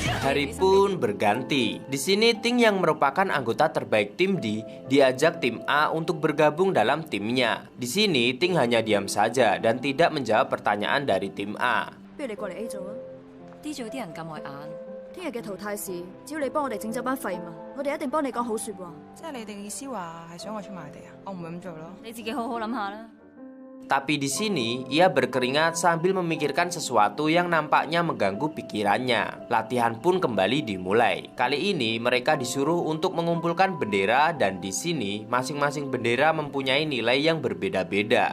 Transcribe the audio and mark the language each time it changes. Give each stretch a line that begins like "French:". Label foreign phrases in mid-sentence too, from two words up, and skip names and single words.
Indonesian: Hari pun berganti. Di sini Ting yang merupakan anggota terbaik tim D diajak tim A untuk bergabung dalam timnya. Di sini Ting hanya diam saja dan tidak menjawab pertanyaan dari tim A.
Cantonese: 不如你過嚟 A 組啊 D 組啲人咁礙眼，聽日嘅淘汰試，只要你幫我哋整走班廢物，我哋一定幫你講好説話。即係你哋嘅意思話係想我出賣地啊？我唔會咁做咯。你自己好好諗下啦。
Indonesian: Tapi di sini ia berkeringat sambil memikirkan sesuatu yang nampaknya mengganggu pikirannya. Latihan pun kembali dimulai. Kali ini mereka disuruh untuk mengumpulkan bendera dan di sini masing-masing bendera mempunyai nilai yang berbeda-beda.